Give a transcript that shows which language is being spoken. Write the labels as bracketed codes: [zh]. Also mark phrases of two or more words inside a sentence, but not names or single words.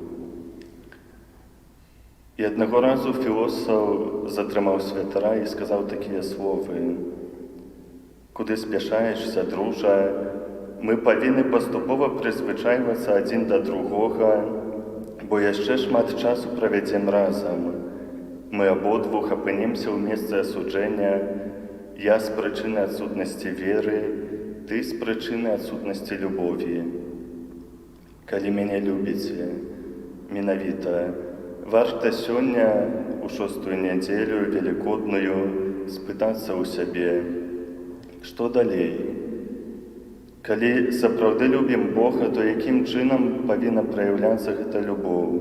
[uk] І одного разу філософ затримав святара і сказав такі слова: «Куди спішаєшся, друже? Ми повинні поступово призвичаюватися один до другого, бо ще [be] шмат часу [uk] проведемо разом. Ми ободвох опинимося в місці осудження, я з причини відсутності віри, [be] ты з прычыны адсутнасці любові. Калі мяне любіце, менавіта, варта сёння, у 6-ю нядзелю велікодную, спытацца ў сябе, што далей? Калі сапраўды любім Бога, то якім чынам павінна праяўляцца гэта любоў?